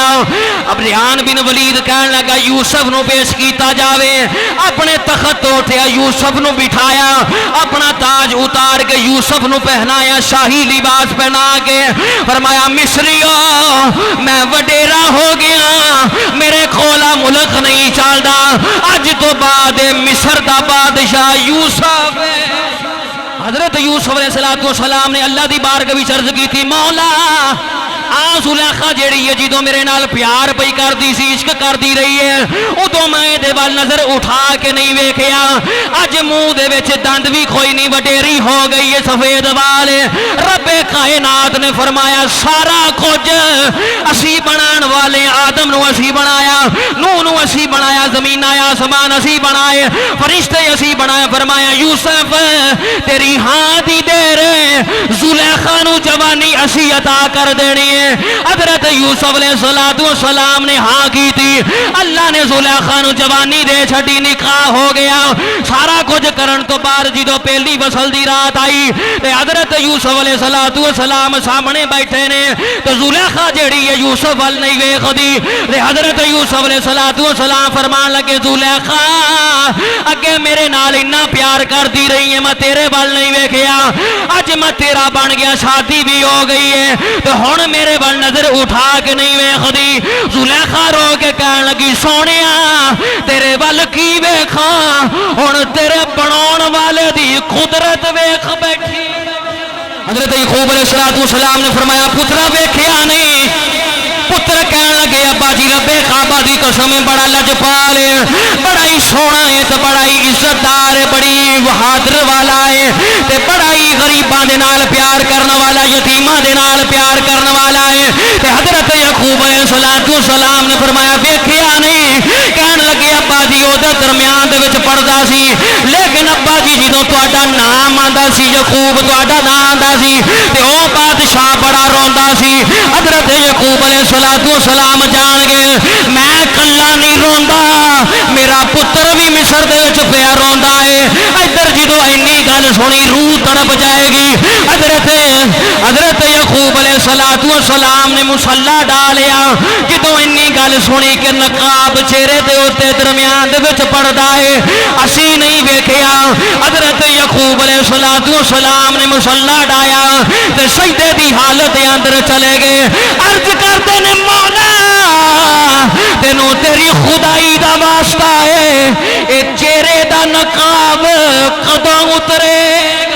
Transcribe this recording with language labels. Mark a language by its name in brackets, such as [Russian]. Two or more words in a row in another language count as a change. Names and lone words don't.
[Punjabi] اب ریان بن ولید کہنے لگا یوسف نو پیش کیتا جاوے۔ اپنے تخت تو اٹھیا، یوسف نو بٹھایا، اپنا تاج اتار کے یوسف نو پہنایا، شاہی لباس پہنا کے فرمایا مصریو میں وڈیرا ہو گیا، میرے کھولا ملک نہیں چلدا، اج تو بعد مصر دا بادشاہ یوسف ہے۔ حضرت یوسف علیہ السلام نے اللہ دی بارگاہ وچ عرض کی تھی، مولا زلیخا جیڑی ہے جدوں میرے نال پیار پئی کردی سی، عشق کردی رہی ہے، ادوں میں دے وال نظر اٹھا کے نہیں ویکھیا، اج منہ دے وچ دند بھی کوئی نہیں، وڈیری ہو گئی ہے، سفید وال۔ رب کائنات نے فرمایا سارا کچھ اسی بنان والے، آدم نو اسی بنایا، نوح نو اسی بنایا، زمین آسمان اسی بنائے، فرشتے اسی بنائے۔ فرمایا یوسف تیری ہاں دی دیر زلیخا نو جوانی اسی عطا کر دینی ہے۔ حضرت یوسف علیہ السلام نے ہاں کی تھی، اللہ نے زلیخا نو جوانی دے چھٹی، نکاح ہو گیا۔ سارا کچھ کرن تو بعد جدوں پہلی فصل دی رات آئی تے حضرت یوسف علیہ السلام سامنے بیٹھے نے، تو زلیخا جیڑی ہے یوسف وال نہیں ویکھدی تے حضرت یوسف علیہ السلام فرمان لگے زلیخا اگے میرے نال اتنا پیار کر دی رہی ہے، میں تیرے وال نہیں ویکھیا، اج میں تیرا بن گیا، شادی بھی ہو گئی ہے، تو ہن میرے وال نظر اٹھا کے نہیں ویکھدی۔ زلیخا رو کے کہن لگی سونیا تیرے وال کی ویکھاں، ہن تیرے بناون والے دی قدرت ویکھ بیٹھی۔ حضرت یعقوب علیہ السلام نے فرمایا پترا ویکھیا نہیں؟ پتر کہن لگے ابا جی رب کعبہ دی قسم بڑا لجپال ہے، بڑا ہی سونا ہے تے بڑا ہی عزت دار ہے، بڑی بہادر والا ہے تے بڑا ہی غریباں دے نال پیار کرن والا، یتیماں دے نال پیار کرن والا ہے۔ تے حضرت یعقوب علیہ السلام نے فرمایا ویکھیا نہیں؟ کہن لگے ابا جی او دے درمیان دے وچ پڑھدا سی، لیکن ابا جی جدوں تہاڈا نام آندا سی، یعقوب تہاڈا نام آندا سی تے او بادشاہ بڑا روندا سی۔ حضرت یعقوب علیہ السلام جان گئے میں کلا نہیں روندا، میرا پتر بھی مصر دے وچ پیا روندا ہے۔ ادھر جدوں اینی گل سنی روح تڑپ جائے گی۔ حضرت یعقوب علیہ السلام نے مصلی ڈالیا، جدوں اینی گل سنی کہ نقاب چہرے دے اوتے درمیان دے وچ پڑدا ہے، اسی نہیں ویکھیا۔ حضرت یعقوب علیہ السلام نے مصلی ڈایا تے سجدے دی حالت دے اندر چلے گئے، عرض کرتے نے مولا تینوں تیری خدائی دا واسطہ ہے، اے چہرے دا نقاب کدوں اترے گا؟